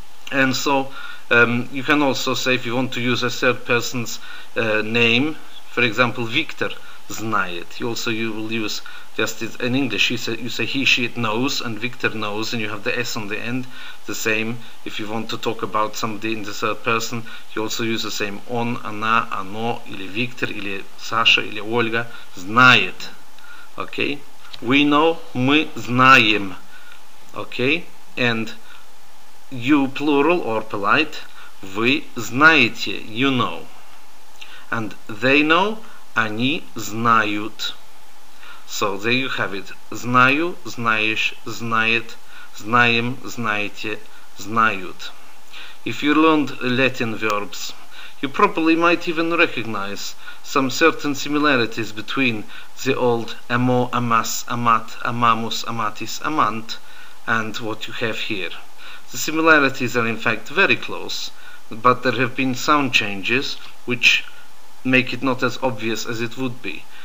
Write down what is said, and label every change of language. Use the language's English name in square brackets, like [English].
[English] And so you can also say, if you want to use a third person's name, for example, Victor знает. You will use just in English. You say he, she, it knows, and Victor knows, and you have the s on the end. The same if you want to talk about somebody in the third person. You also use the same [Russian] он, она, оно, или Victor, или Саша, или Ольга знает. [English] Okay, we know, [Russian] мы знаем. [English] Okay, and you plural or polite, [Russian] вы знаете, [English] you know. And they know, [Russian] они знают. [English] So there you have it. [Russian] Знаю, знаешь, знает, знаем, знаете, знают. [English] If you learned Latin verbs, you probably might even recognize some certain similarities between the old [Latin] amo, amas, amat, amamus, amatis, amant, [English] and what you have here. The similarities are in fact very close, but there have been sound changes which make it not as obvious as it would be.